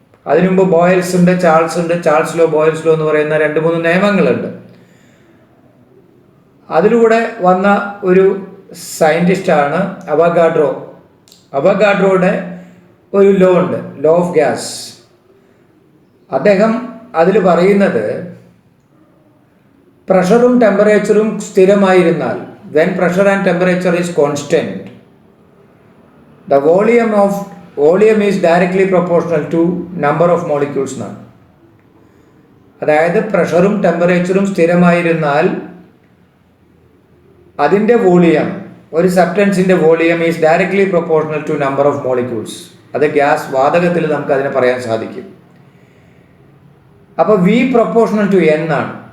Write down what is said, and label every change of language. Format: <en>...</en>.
<ml>അതിനുമുമ്പ് ബോയൽസ് ഉണ്ട്, Charles law, ബോയൽസ് law എന്ന് പറയുന്ന 2-3 നിയമങ്ങളുണ്ട്. അതിലൂടെ വന്ന ഒരു സയൻറ്റിസ്റ്റാണ് അവഗാഡ്രോ. അവഗാഡ്രോയുടെ ഒരു ലോ ഉണ്ട്, ലോ ഓഫ് ഗ്യാസ്. അദ്ദേഹം അതിൽ പറയുന്നത് പ്രഷറും ടെമ്പറേച്ചറും സ്ഥിരമായിരുന്നാൽ,</ml> <en>when pressure and temperature is constant, the volume is directly proportional to number of molecules now.</en> <ml>അതായത് പ്രഷറും ടെമ്പറേച്ചറും സ്ഥിരമായിരുന്നാൽ അതിൻ്റെ വോളിയം, ഒരു സബ്സ്റ്റൻസിൻ്റെ volume</ml> <en>Is directly proportional to number of molecules.</en> <ml>അത് ഗ്യാസ് വാതകത്തിൽ നമുക്ക് അതിനെ പറയാൻ സാധിക്കും. അപ്പോൾ V പ്രൊപ്പോർഷണൽ ടു N ആണ്.</ml>